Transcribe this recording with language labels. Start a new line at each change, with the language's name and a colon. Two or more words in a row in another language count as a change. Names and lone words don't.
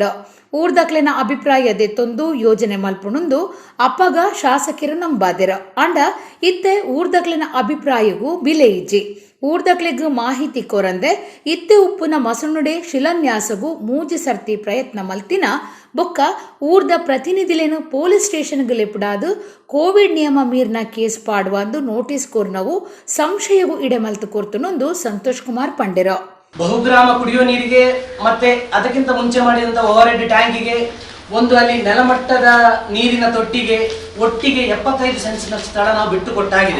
Tulu: ಊರ್ದಕ್ಲೆನ ಅಭಿಪ್ರಾಯ ದೆತ್ತೊಂದು ಯೋಜನೆ ಮಲ್ಪುಣುಂದು ಅಪ್ಪಗ ಶಾಸಕರು ನಂಬಾದೆರ ಆಂಡ ಇತ್ತೆ ಊರ್ದಕ್ಲೆನ ಅಭಿಪ್ರಾಯಗೂ ಬಿಲೆ ಇಜ್ಜಿ ಊರ್ದಕ್ಲೆಗ್ ಮಾಹಿತಿ ಕೊರಂದೆ ಇತ್ತೆ ಉಪ್ಪುನ ಮಸಣುಡೆ ಶಿಲಾನ್ಯಾಸಗೂ ಮೂಜಿ ಸರ್ತಿ ಪ್ರಯತ್ನ ಮಲ್ತಿನ ಬೊಕ್ಕ ಊರ್ದ ಪ್ರತಿನಿಧಿಲೇನು
English: police stationಗೆ
Tulu: ಲೆಪುಡಾದು ಕೋವಿಡ್ ನಿಯಮ ಮೀರ್ನ ಕೇಸ್ ಪಾಡುವಂದು ನೋಟಿಸ್ ಕೊರ್ನವು ಸಂಶಯವು ಇಡೆಮಲ್ತು ಕೊರ್ತುನೊಂದು ಸಂತೋಷ್ ಕುಮಾರ್ ಪಂಡೆರ.
Kannada: ಬಹುಗ್ರಾಮ ಕುಡಿಯೋ ನೀರಿಗೆ ಮತ್ತೆ ಅದಕ್ಕಿಂತ ಮುಂಚೆ ಮಾಡಿದಂಥ
English: overhead tankಿಗೆ
Kannada: ಒಂದು ಅಲ್ಲಿ ನೆಲಮಟ್ಟದ ನೀರಿನ ತೊಟ್ಟಿಗೆ ಒಟ್ಟಿಗೆ 75 ಸೆಂಟ್ಸ್ನ ಸ್ಥಳ ನಾವು ಬಿಟ್ಟು ಕೊಟ್ಟಾಗಿದೆ.